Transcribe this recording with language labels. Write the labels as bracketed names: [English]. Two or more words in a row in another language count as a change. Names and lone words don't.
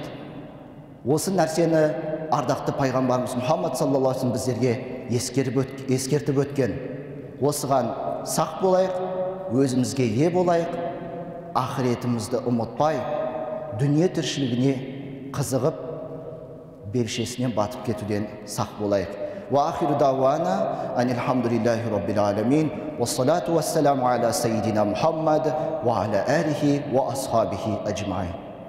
[Kazakh] Осы нәрсені ардақты пайғамбарымыз Мұхаммад [Arabic] صلى الله عليه [Kazakh] біздерге ескертіп өткен. Осыған сақ болайық, өзімізге ие болайық, ақыретімізді ұмытпай, дүние тіршілігіне қызығып, белшесінен батып кетуден сақ болайық. [Arabic] وآخر دعوانا أن الحمد لله رب العالمين. والصلاة والسلام على سيدنا محمد وعلى آله وأصحابه أجمعين.